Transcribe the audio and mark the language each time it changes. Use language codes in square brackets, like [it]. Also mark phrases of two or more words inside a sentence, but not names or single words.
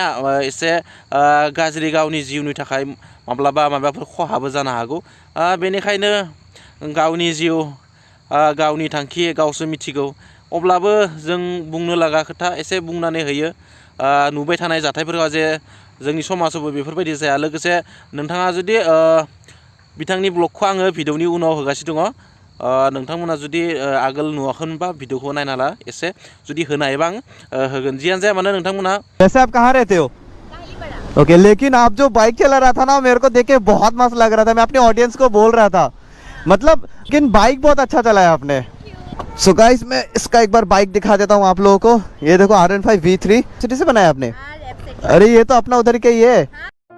[brx] एसे गाज्रि गावनि जिउनि थाखाय माबाफोर खहाबो जानो हागौ बेनिखायनो गावनि जिउ गावनि थांखि गावसो मिथिगौ अब्लाबो जों बुंनो लागा खोथा एसे बुंनानै होयो नुबाय थानाय जाथायफोरा जे जोंनि समाजावबो बेफोरबायदि जाया लोगोसे नोंथाङा जुदि बिथांनि ब्लगखौ आङो भिडिअनि उनाव होगासिनो दङ नोंथांमोना जुदि आगोल नुवाखैमोनबा भिडिअखौ नायना ला एसे जुदि होनो हायोबा आं होगोन जियानो जाया मानो नोंथांमोना [hi] वैसे आप कहाँ रहते हो ओके लेकिन आप जो बाइक चला रहा था ना मेरे को देख के बहुत मस्त लग रहा था मैं अपने ऑडियंस को बोल रहा था मतलब लेकिन बाइक बहुत अच्छा चलाया आपने [en] so guys [hi] मैं इसका एक बार बाइक दिखा देता हूँ आप लोगों को ये देखो R15 V3 सिटी से बनाया आपने अरे ये तो अपना उधर के ही है